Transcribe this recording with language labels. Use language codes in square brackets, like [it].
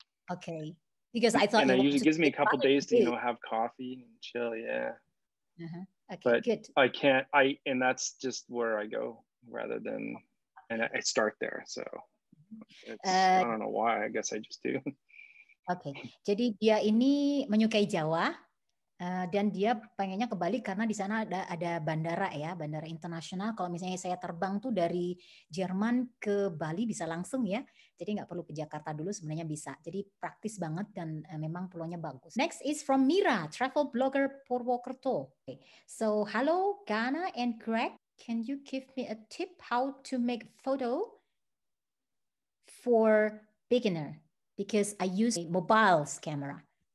[en] Okay, because I thought, and it usually gives me a couple days to have coffee and chill. Yeah. Okay, but good. I can't. And that's just where I go rather than, and I start there. So I don't know why. I guess I just do. [id] Okay, jadi dia ini menyukai Jawa. Dan dia pengennya ke Bali karena di sana ada bandara ya, bandara internasional. Kalau misalnya saya terbang tuh dari Jerman ke Bali bisa langsung ya. Jadi nggak perlu ke Jakarta dulu, sebenarnya bisa. Jadi praktis banget dan memang peluangnya bagus. [en] Next is from Mira, travel blogger Purwokerto. Okay. So hello Gana and Gregg, can you give me a tip how to make photo for beginner? Because I use a mobile camera.